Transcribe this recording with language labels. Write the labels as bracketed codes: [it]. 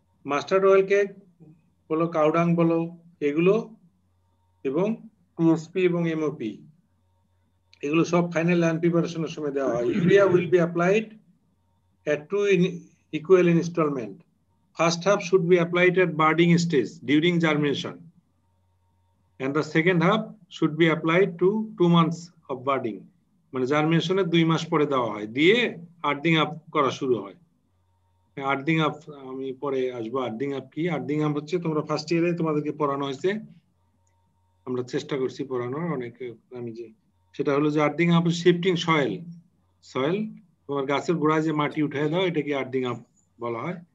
[bn] Mustard oil cake বলো, cow dung বলো, এগুলো এবং টিএসপি এবং এমওপি এগুলো সব ফাইনাল ল্যান্ড প্রিপারেশনের সময় দেওয়া হয়। [en] Urea will be applied at 2 equal installment. First half should be applied at budding stage during germination, and the second half should be applied to 2 months of budding. [bn] মানে জার্মিনেশনের 2 মাস পরে দেওয়া হয়, দিয়ে আর্থিং আপ করা শুরু হয়। আর্থিং আপ আমি পরে আসবো। আর্থিং আপ কি? আর্থিং আপ হচ্ছে তোমরা ফার্স্ট ইয়ারে তোমাদেরকে পড়ানো হয়েছে, আমরা চেষ্টা করছি পড়ানোর অনেক, আমি যে সেটা হলো যে আর্থিং আপ শিফটিং সয়েল তোমার গাছের গোড়ায় যে মাটি উঠে দেওয়া, এটাকে আর্থিং আপ বলা হয়।